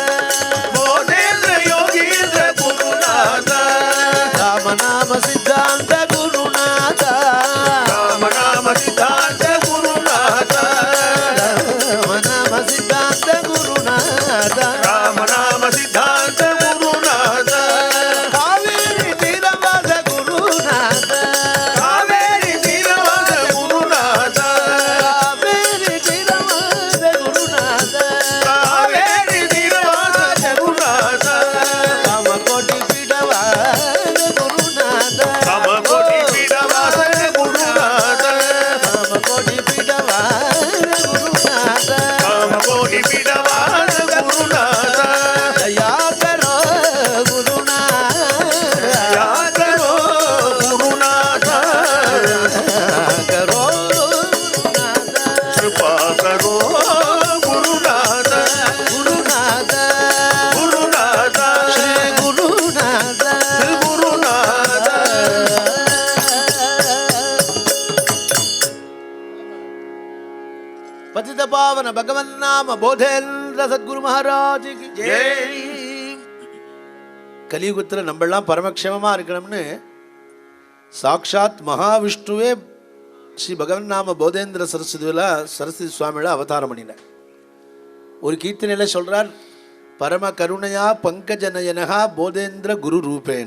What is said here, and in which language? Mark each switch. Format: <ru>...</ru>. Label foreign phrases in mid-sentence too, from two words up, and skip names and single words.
<sa>बोधेंद्र योगींद्र गुरुनाथ, राम नाम सिद्धांत गुरुनाथ, राम नाम सिद्धांत गुरुनाथ, राम नाम सिद्धांत गुरुनाथ, राम नाम सिद्धांत गुरुनाथ, कावेरी तीरवाद गुरुनाथ, कावेरी तीरवाद गुरुनाथ, कावेरी तीरवाद गुरुनाथ, कावेरी तीरवाद गुरुनाथ, कामकोटि पीडवाद गुरुनाथ, कामकोटि पीडवाद गुरुनाथ, कामकोटि पीडवाद गुरुनाथ, कामकोटि पीडवाद गुरुनाथ,</sa> <hi>दया करो गुरुनाथ, दया करो गुरुनाथ, करो गुरुनाथ, कृपा करो गुरुनाथ, गुरुनाथ, गुरुनाथ, श्री गुरुनाथ, गुरुनाथ,</hi> <sa>पतित पावन</sa> <hi>भगवन् नाम बोधेन्द्र सद्गुरु महाराज की जय.</hi> <ta>கலியுகத்தில் நம்மெல்லாம் பரமக்ஷேமமாக இருக்கணும்னு சாக்ஷாத் மகாவிஷ்ணுவே ஸ்ரீ பகவன் நாம போதேந்திர சரஸ்வதி சுவாமியோட அவதாரம் பண்ணினார். ஒரு கீர்த்தனையில் சொல்கிறார்,</ta> <sa>परम करुणया पङ्कजनयनका बोधेन्द्र गुरु रूपेण.</sa>